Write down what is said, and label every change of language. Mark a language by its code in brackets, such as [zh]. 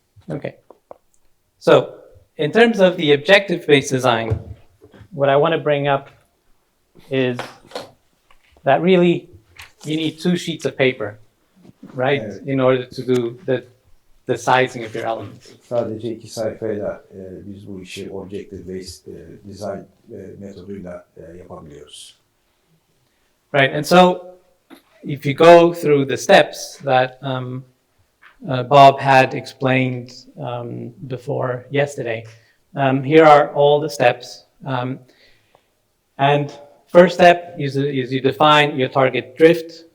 [en] Okay. So, in terms of the objective-based design, what I want to bring up is that really you need 2 sheets of paper, right, in order to do the sizing of your elements. [tr] Sadece 2 sayfayla biz bu işi objective-based design metoduyla yapabiliyoruz. [en] Right, and so if you go through the steps that Bob had explained before yesterday, here are all the steps. And first step is you define your target drift.